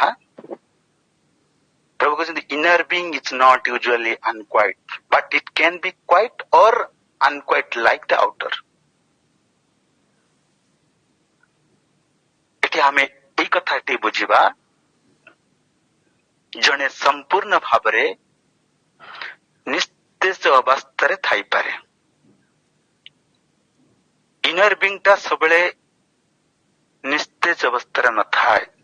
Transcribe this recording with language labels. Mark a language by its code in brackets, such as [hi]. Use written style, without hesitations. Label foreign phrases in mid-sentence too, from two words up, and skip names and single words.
[or] ପ୍ରଭୁ କହିଛନ୍ତି [en] inner being is not usually unquiet but it can be quite or unquite like the outer. [or] ଏଠି ଆମେ ଏଇ କଥାଟି ବୁଝିବା, ଜଣେ ସମ୍ପୂର୍ଣ୍ଣ ଭାବରେ ନିସ୍ତେଜ ଅବସ୍ଥାରେ ଥାଇପାରେ। [en] inner being [or] ଟା ସବୁବେଳେ ନିସ୍ତେଜ ଅବସ୍ଥାରେ ନଥାଏ।